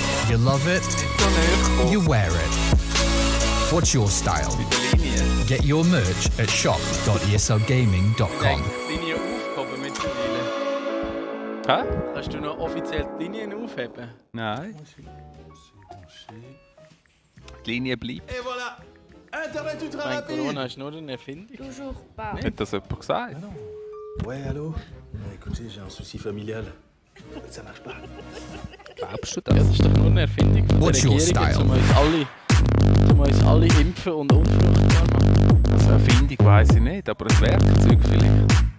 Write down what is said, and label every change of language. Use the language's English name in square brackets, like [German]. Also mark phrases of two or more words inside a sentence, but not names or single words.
[English] You love it, you wear it. What's your style? Get your merch at shop.eslgaming.com. [German] Linie aufgehoben mittlerweile. Hä? Kannst du noch offiziell die Linien aufheben? Nein. Die Linie bleibt. [French] Et voilà! Internet ultra [German] Mein [French] rapide! [German] Corona ist nur eine Erfindung. [French] Toujours pas. [German] Hat das jemand gesagt? [French] Ouais, allô? Écoutez, j'ai un souci familial. Ça marche pas. [German] Glaubst du Ja, das? das ist doch nur eine Erfindung von [English] What's [German] der [English] your [German] Regierung, [English] style? [German] um uns alle impfen und unfruchtbar machen. Also Erfindung weiss ich nicht, aber ein Werkzeug vielleicht.